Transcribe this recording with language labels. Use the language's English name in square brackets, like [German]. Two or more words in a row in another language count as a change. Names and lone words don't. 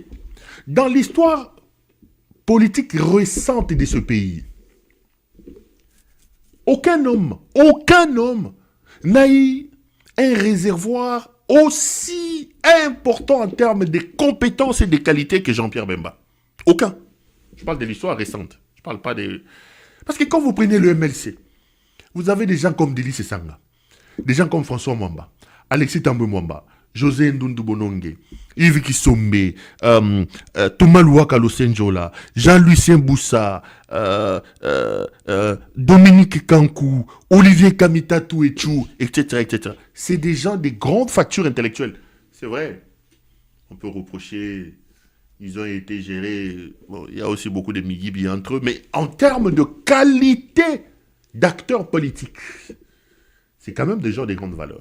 [French] Dans l'histoire politique récente de ce pays, aucun homme n'a eu un réservoir aussi important en termes de compétences et de qualités que Jean-Pierre Bemba. Aucun. Je parle de l'histoire récente. Je parle pas de... Parce que quand vous prenez le MLC, vous avez des gens comme Délice Sanga, des gens comme François Mwamba, Alexis Tambwe Mwamba, José Ndundu Bonongue, Yves Kissombe, Thomas Louaka Losenjola, Jean-Lucien Boussa, Dominique Kankou, Olivier Kamitatou Etchou, etc., etc. C'est des gens de grandes factures intellectuelles. C'est vrai. On peut reprocher, ils ont été gérés, bon, il y a aussi beaucoup de migibi entre eux, mais en termes de qualité d'acteurs politiques, c'est quand même des gens de grandes valeurs.